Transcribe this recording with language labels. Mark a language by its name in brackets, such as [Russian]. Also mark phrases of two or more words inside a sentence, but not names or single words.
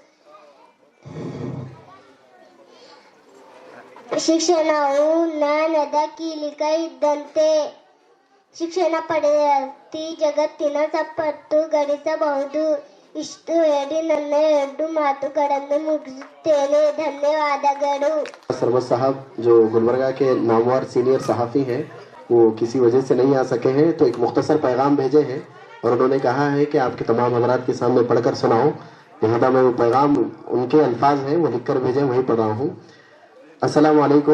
[Kannada] ಶಿಕ್ಷಣವು ಜ್ಞಾನದ ಕೀಲಿಕೈ ಇದ್ದಂತೆ. ಶಿಕ್ಷಣ ಪಡೆದ ವ್ಯಕ್ತಿ ಜಗತ್ತಿನ ಸಂಪತ್ತು ಗಳಿಸಬಹುದು. ಇಷ್ಟು ಹೇಳಿ ನನ್ನ 2 ಮಾತುಗಳನ್ನು ಮುಗಿಸುತ್ತೇನೆ. ಧನ್ಯವಾದಗಳು. [Hindi] सरवत साहब जो गुलबर्गा के नामवर सीनियर सहाफ़ी हैं, वो किसी वजह से नहीं आ सके हैं, तो एक मुख्तसर पैगाम भेजे हैं और उन्होंने कहा है कि आपके तमाम हज़रात के सामने पढ़कर सुनाऊं। लिहाजा मैं वो पैगाम, उनके अल्फाज हैं वो लिख कर भेजे, वही पढ़ रहा हूँ। [Arabic] السلام عليكم.